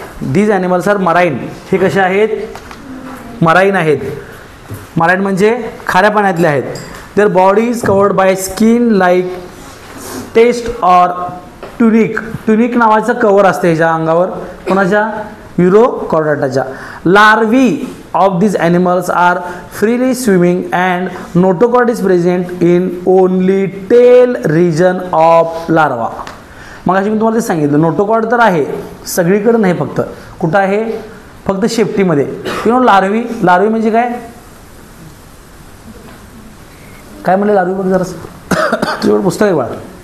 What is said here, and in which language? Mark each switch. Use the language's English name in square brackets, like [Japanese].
[English] These animals are marine. [Marathi] हे कसे आहेत, मराईन आहेत. मराईन म्हणजे खाऱ्या पाण्यातले आहेत. [English] Their body is covered by skin like test or tunic. [Marathi] Tunic नावाचं कवर असते ह्याच्या अंगावर. कोणाच्या, युरोकॉर्डाटाच्या. [English] Larvae of these animals are freely swimming and notochord is present in only tail region of larva. [Marathi] मग अशी मी तुम्हाला ते सांगितलं, नोटोकॉर्ड तर आहे सगळीकडे नाही, फक्त कुठं आहे, फक्त शेपटीमध्ये. लार्वी. लार्वी म्हणजे काय, काय म्हणले लार्वी बघ जरा. तुझ्याकडे पुस्तक आहे बाळा.